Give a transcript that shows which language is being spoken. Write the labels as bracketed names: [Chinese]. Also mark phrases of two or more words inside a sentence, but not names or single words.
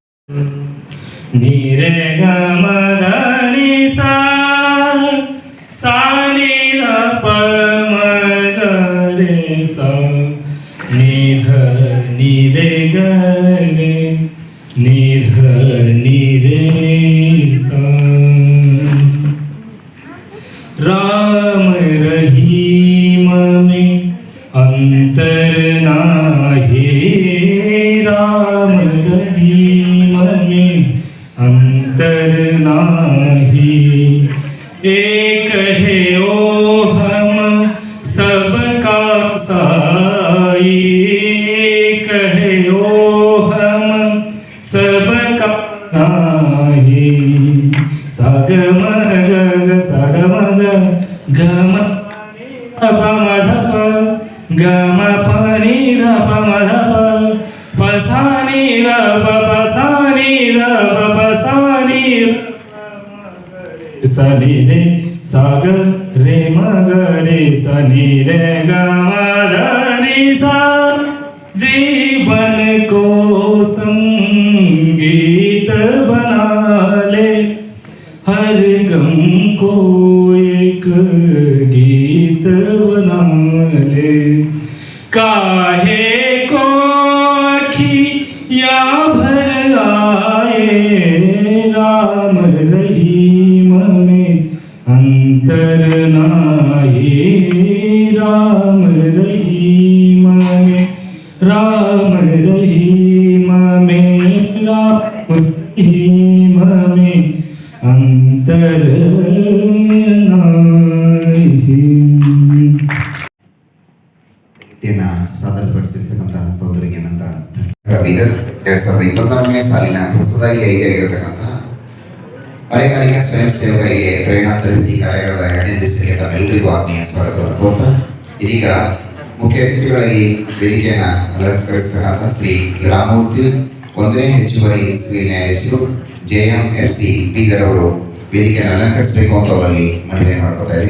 [Hindi] ni re ga ma da ni sa sa ni da pa ma ga re sa ni dha ni re ga re ni dha ni re sa. राम रहीम में अंतर नाही, राम रहीम में अंतर नाही। एक है ओ हम सबका साई, एक है ओ हम सबका नाही। सागम ग सागम ग गम प म ध प गम प नि ध प म ध प प सा नि र प प सा नि र प प सा नि सा नि रे सा ग रे म ग रे सा नि रे ग म ध नि सा। जीवन को संगीत बना ले, हर गम को एक गीत बना ले। काहे को अखियाँ भर आए, राम रहीम में अंतर नाही, राम रहीम में राम रहीम में राम रहीम में अंतर [Kannada] ಸಾದರಪಡಿಸಿರ್ತಕ್ಕಂತಹ ಸಹೋದರಿಗೆ ನಂತರ ಬೀದರ್ 2024ನೇ ಸಾಲಿನ ಹೊಸದಾಗಿ ಆಯ್ಕೆಯಾಗಿರತಕ್ಕಂತಹ ಅರೆಕಾಲಿಕ ಸ್ವಯಂ ಸೇವಕರಿಗೆ ಪ್ರೇರಣಾ ತರಬೇತಿ ಕಾರ್ಯಾಗಾರದ 2ನೇ ದಿವಸಕ್ಕೆ ತಮ್ಮೆಲ್ಲರಿಗೂ ಆತ್ಮೀಯ ಸ್ವಾಗತವನ್ನು ಕೋರ್ತಾ ಇದೀಗ ಮುಖ್ಯ ಅತಿಥಿಗಳಾಗಿ ವೇದಿಕೆಯನ್ನು ಅಲಂಕರಿಸತಕ್ಕಂತಹ ಶ್ರೀ ರಾಮಮೂರ್ತಿ 1ನೇ ಹೆಚ್ಚುವರಿ ಸಿವಿಲ್ ನ್ಯಾಯಾಧೀಶರು JMFC ಬೀದರ್ ಅವರು ವೇದಿಕೆಯನ್ನು ಅಲಂಕರಿಸಬೇಕು ಅಂತ ಅವರಲ್ಲಿ ಮನವಿ ಮಾಡ್ಕೊತಾ ಇದ್ದೀವಿ.